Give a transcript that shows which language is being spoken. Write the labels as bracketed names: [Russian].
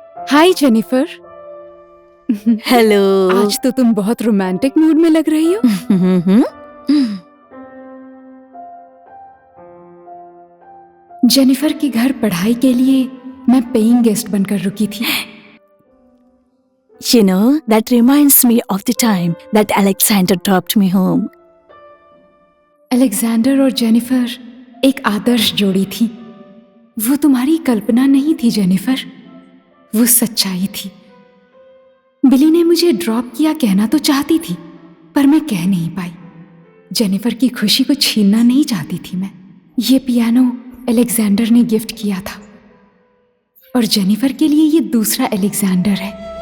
[Hindi] हाय Jennifer. Hello. आज तो तुम बहुत रोमांटिक मूड में लग रही हो। जेनिफर के घर पढ़ाई के लिए मैं पेइंग गेस्ट बनकर रुकी थी। [English] You know, that reminds me of the time that Alexander dropped me home. [Hindi] Alexander और जेनिफर एक आदर्श जोड़ी थी। वो तुम्हारी कल्पना नहीं थी जेनिफर, वो सच्चाई थी। बिली ने मुझे ड्रॉप किया कहना तो चाहती थी, पर मैं कह नहीं पाई। जेनिफर की खुशी को छीनना नहीं चाहती थी मैं। ये पियानो अलेक्जेंडर ने गिफ्ट किया था और जेनिफर के लिए ये दूसरा अलेक्जेंडर है।